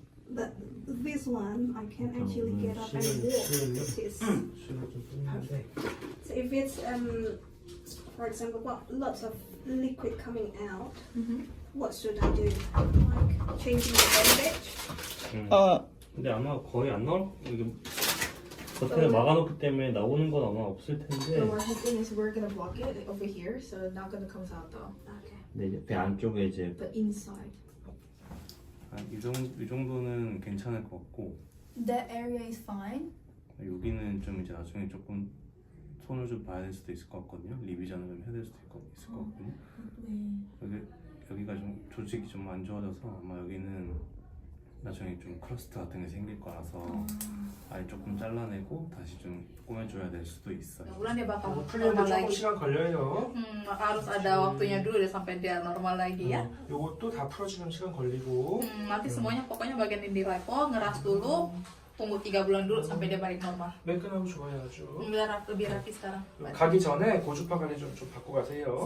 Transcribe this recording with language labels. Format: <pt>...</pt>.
<en>But this one, I can actually get up and walk. Which is perfect. So if it's for example, lots of liquid coming out, what should I do? Like changing the bandage?</en> <ko>근데 아마 거의 안 나올 이게 버튼을 막아놓기 때문에 나오는 건 아마 없을 텐데.</ko> <en>So what happening is we're gonna block it over here, so it's not gonna come out though. Okay.</en> <ko>근데 이제 배 안쪽에 이제</ko> <en>But inside,</en> <ko>이 정도는 괜찮을 것 같고</ko> <en>that area is fine.</en> <ko>여기는 좀 이제 나중에 조금 손을 좀 봐야 될 수도 있을 것 같거든요. 리비전을 좀 해야 될 수도 있을 것 같거든요. 여기가 좀 조직이 좀 안 좋아져서 아마 여기는 나중에 좀 크러스트 같은 게 생길 거라서 아예 조금 잘라내고 다시 좀 꾸며줘야 될 수도 있어요.</ko> <id>Bulan dia bakal</id> <ko>풀리는데</ko> <id>normal</id> <ko>조금</ko> <id>lagi.</id> <ko>시간 걸려요.</ko> <id>Harus ada waktunya dulu deh sampai dia normal lagi ya.</id> <ko>요것도 다 풀어주면 시간 걸리고.</ko> <id>Nanti semuanya pokoknya bagian ini di level, ngeras dulu, tunggu 3 bulan dulu sampai dia balik normal.</id> <ko>매끈하고 좋아요 아주.</ko> <id>Biar lebih rapi sekarang.</id> <ko>가기 전에 고주파 관리 좀 받고 가세요.</ko>